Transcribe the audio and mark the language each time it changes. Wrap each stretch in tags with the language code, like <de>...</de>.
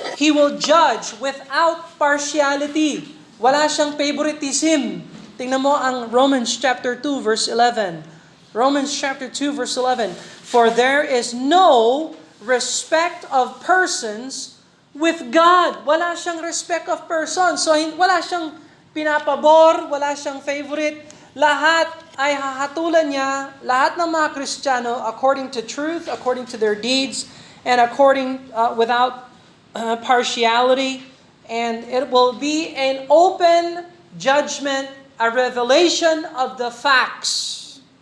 <en>He will judge without partiality.</en> <tl>Wala siyang favoritism. Tingnan mo ang Romans chapter 2 verse 11. Romans chapter 2 verse 11.</tl> <en>"For there is no respect of persons with God."</en> <tl>Wala siyang respect of persons. So wala siyang pinapabor, wala siyang favorite. Lahat ay hahatulan niya, lahat ng mga Kristiyano</tl> <en>according to truth, according to their deeds, and according without partiality. And it will be an open judgment, a revelation of the facts.</en>